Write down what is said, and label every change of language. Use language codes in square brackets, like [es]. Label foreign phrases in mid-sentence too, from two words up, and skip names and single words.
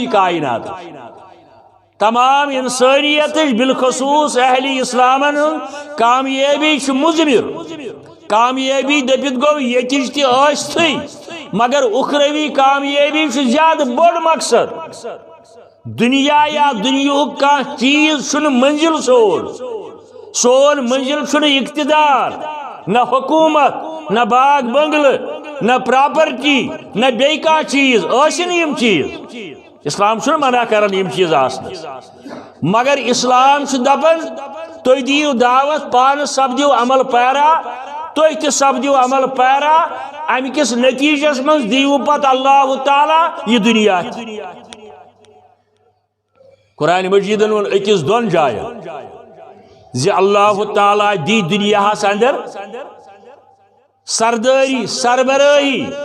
[ks] کائنات تمام انسانیت بالخصوص اہل اسلامن کامیابی مضمر کامیابی دپت گو یتج تھی مگر اخروی کامیابی زیادہ بڑ مقصد دنیا یا دنیا کا چیز منزل سون منزل اقتدار نہ حکومت نہ باغ بنگل نہ پراپرٹی نہ بیکا چیز یم چیز اسلام چھُنہٕ منع کران یِم چیٖز آسنس مگر اسلام چھُ دپان تُہۍ دِیِو دعوت پانہٕ سپدِو عمل پیرا تُہۍ تہِ سپدِو عمل پیرا امہِ کِس نتیٖجس منٛز دِیِو پتہٕ اللہ تعالیٰ یہِ دُنیا قرآن مجیدن ووٚن أکِس دۄن جاین زِ اللہ تعالیٰ دی دُنیاہس اندر سردٲری سربرٲہی